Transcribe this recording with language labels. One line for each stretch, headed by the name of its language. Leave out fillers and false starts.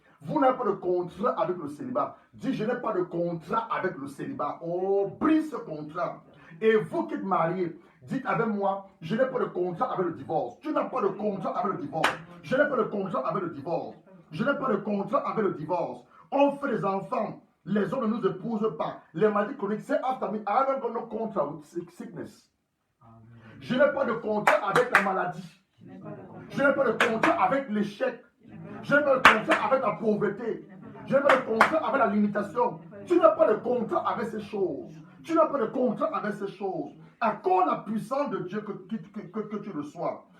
French: Vous n'avez pas de contrat avec le célibat. Dis, je n'ai pas de contrat avec le célibat. Oh, brise ce contrat. Et vous qui êtes mariés, dites avec moi, je n'ai pas de contrat avec le divorce. Tu n'as pas de contrat avec le divorce. Je n'ai pas de contrat avec le divorce. Je n'ai pas de contrat avec le divorce. On fait des enfants. Les hommes ne nous épousent pas. Les maladies chroniques, c'est
English: after me. I haven't got no contract with sickness.
French: Je n'ai pas de contrat avec la maladie. Je n'ai pas de contrat avec l'échec. Je n'ai pas de contrat avec la pauvreté. Je n'ai pas de contrat avec la limitation. Tu n'as pas de contrat avec ces choses. Tu n'as pas de contrat avec ces choses. Accorde la puissance de Dieu que tu reçois.